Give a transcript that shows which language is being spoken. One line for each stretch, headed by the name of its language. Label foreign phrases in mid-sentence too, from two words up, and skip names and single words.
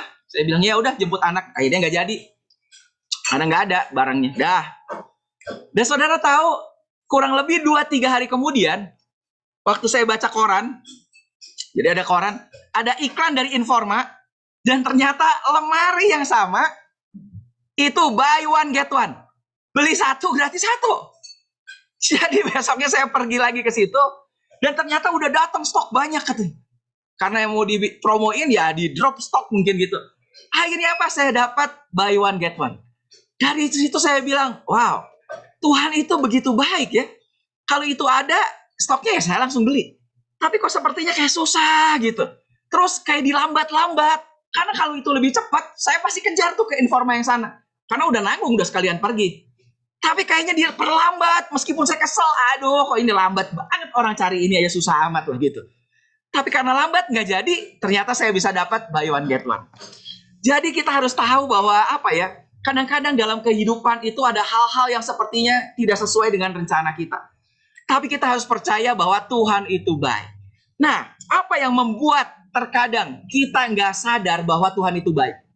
Indonesian: Saya bilang ya udah jemput anak, akhirnya nggak jadi, karena nggak ada barangnya. Dan saudara tahu, kurang lebih 2-3 hari kemudian, waktu saya baca koran, jadi ada koran, ada iklan dari Informa, dan ternyata lemari yang sama itu
English: buy one get one,
Indonesian: beli satu gratis satu. Jadi besoknya saya pergi lagi ke situ, dan ternyata udah datang stok banyak katanya. Karena yang mau dipromoin ya di drop stok mungkin gitu. Akhirnya apa? Saya dapat
English: buy one get one.
Indonesian: Dari situ saya bilang, wow, Tuhan itu begitu baik ya. Kalau itu ada stoknya ya saya langsung beli. Tapi kok sepertinya kayak susah gitu. Terus kayak dilambat-lambat. Karena kalau itu lebih cepat, saya pasti kejar tuh ke Informa yang sana. Karena udah nanggung, udah sekalian pergi. Tapi kayaknya dia perlambat. Meskipun saya kesel, aduh kok ini lambat banget, orang cari ini aja susah amat lah gitu. Tapi karena lambat nggak jadi, ternyata saya bisa dapat
English: buy one get one.
Indonesian: Jadi kita harus tahu bahwa apa ya, kadang-kadang dalam kehidupan itu ada hal-hal yang sepertinya tidak sesuai dengan rencana kita. Tapi kita harus percaya bahwa Tuhan itu baik. Nah, apa yang membuat terkadang kita nggak sadar bahwa Tuhan itu baik?